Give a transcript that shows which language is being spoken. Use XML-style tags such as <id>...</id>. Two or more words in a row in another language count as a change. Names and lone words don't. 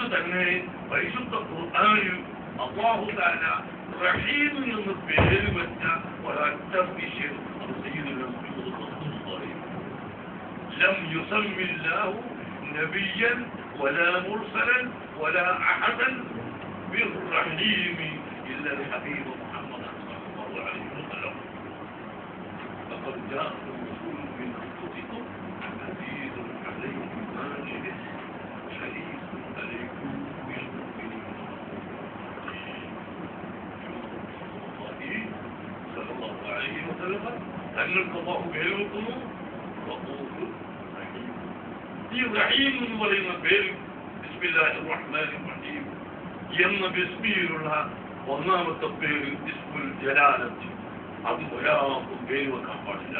<ml>തന്നെ പരിശുദ്ധ ഖുർആനിൽ</ml> <ar>الله تعالى</ar> <ml>റഹീം എന്ന് പേര് വെച്ച ഒരൊറ്റ വിഷയം അത്</ml> <ar>سيد رسول الله لم يسم الله نبيا ولا مرسلا ولا أحدا بالرحيم إلا الحبيب محمد صلى الله عليه وسلم لقد جاءكم رسول من انفسكم عزيز عليه ما عنتم حريص عليكم بالمؤمنين صلى الله عليه وسلم</ar> <ml>തങ്ങൾക്ക് അല്ലാഹു പേര് വെക്കുന്നു</ml> <ar>رؤوف رحيم.</ar> <ml>ഈ റഹീം എന്ന് പറയുന്ന പേര്</ml> <ar>بسم الله الرحمن الرحيم</ar> <ml>എന്ന ബിസ്മിയിലുള്ള ഒന്നാമത്തെ പേര്</ml> <ar>اسم الجلالة.</ar> <ml>അത് ഒരാൾക്കും പേര് വെക്കാൻ പാടില്ല.</ml>